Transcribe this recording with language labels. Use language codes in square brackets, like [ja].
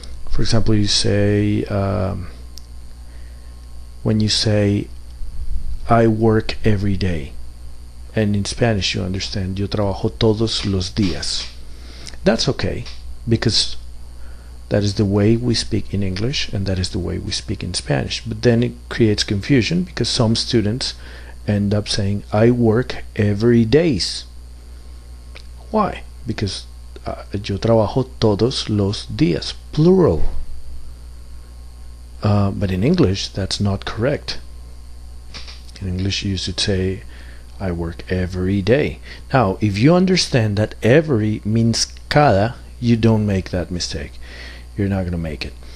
[en] For example, you say when you say I work every day, and in Spanish you understand [es] yo trabajo todos los días. [en] That's okay, because that is the way we speak in English and that is the way we speak in Spanish. But then it creates confusion because some students end up saying I work every days. Why? Because [es] yo trabajo todos los días, plural. [en] But in English that's not correct. In English you should say I work every day. Now, if you understand that every means cada, you don't make that mistake. You're not going to make it.